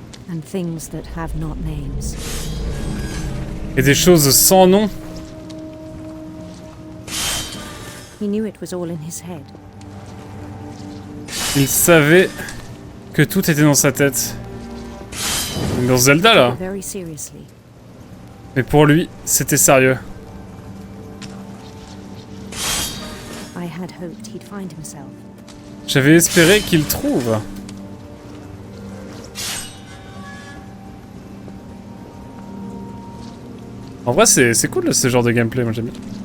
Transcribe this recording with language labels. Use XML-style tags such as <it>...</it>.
<en>And things that have not names.</en> <fr>Et des choses sans nom.</fr> <en>He knew it was all in his head.</en> <fr>Il savait que tout était dans sa tête. Dans Zelda là.</fr> <en>Very seriously.</en> <fr>Mais pour lui, c'était sérieux.</fr> <en>I had hoped he'd find himself.</en> <fr>J'avais espéré qu'il trouve. En vrai, c'est cool ce genre de gameplay, moi j'aime bien.</fr>